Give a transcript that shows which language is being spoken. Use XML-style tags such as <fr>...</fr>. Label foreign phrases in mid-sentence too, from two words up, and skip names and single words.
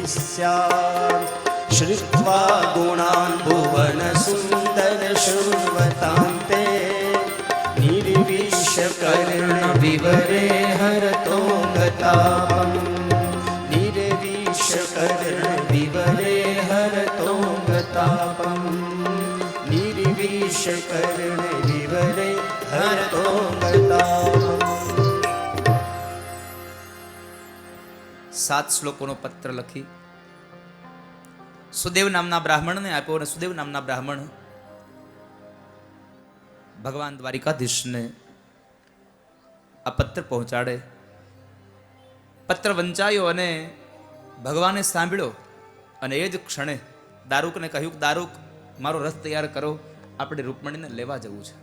<sa>स्यात् श्रुत्वा गुणान् भुवन सुन्दर शृण्वतान्ते निर्विश कर्ण विवरे हरतो गतापम् निर्विश कर्ण विवरे हरतो गतापम् निर्विश कर्ण विवरे हरतो गतापम्.</sa> <gu>7 શ્લોકોનો પત્ર લખી સુદેવ નામના બ્રાહ્મણને આપ્યો અને સુદેવ નામના બ્રાહ્મણ ભગવાન દ્વારિકાધીશને આ પત્ર પહોંચાડે. પત્ર વંચાયો અને ભગવાને સાંભળ્યો અને એ જ ક્ષણે દારૂકને કહ્યું કે દારૂક મારો રથ તૈયાર કરો, આપણે રૂકમણીને લેવા જવું છે.</gu>